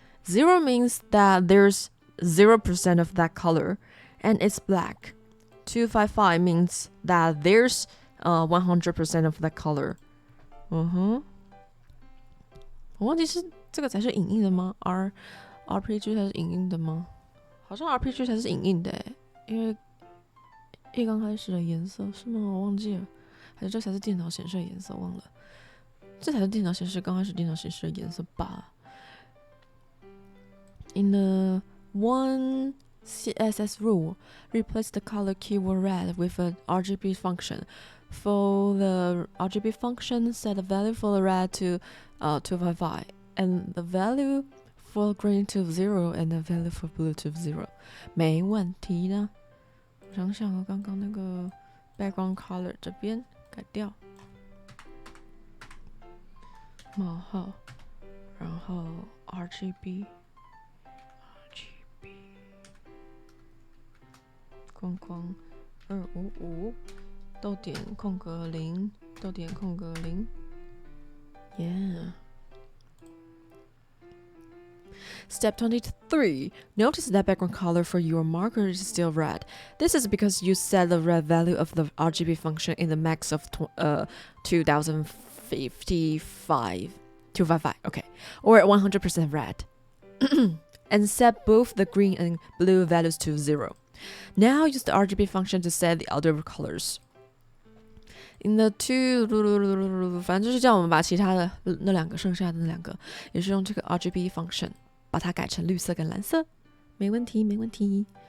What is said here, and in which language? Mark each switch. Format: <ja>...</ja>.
<en>0 means that there's 0% of that color and it's black. 255 means that there's 100% of that color.</en> <zh>我忘记是这个才是影印的吗？RPG 才是影印的吗？好像 RPG 才是影印的耶，因为一刚开始的颜色是吗？我忘记了，还是这才是电脑显示的颜色？忘了，这才是电脑显示刚开始电脑显示的颜色吧。</zh> <en>In the one CSS rule, replace the color keyword red with an RGB function. For the RGB function, set the value for the red to 255, and the value for green to 0, and the value for blue to 0.</en> <zh>没问题的。我想想刚刚那个 background color 这边改掉，冒号，然后 RGB。框框255逗点空格0逗点空格0 Yeah.</zh> <en>Step 23. Notice that background color for your marker is still red. This is because you set the red value of the RGB function in the max of 255, okay, or 100% red, and set both the green and blue values to 0. Now use the RGB function to set the other colors. In the two，</en> <zh>反正就是叫我们把其他的那两个剩下的那两个，也是用这个 RGB function 把它改成绿色跟蓝色，没问题，没问题。</zh>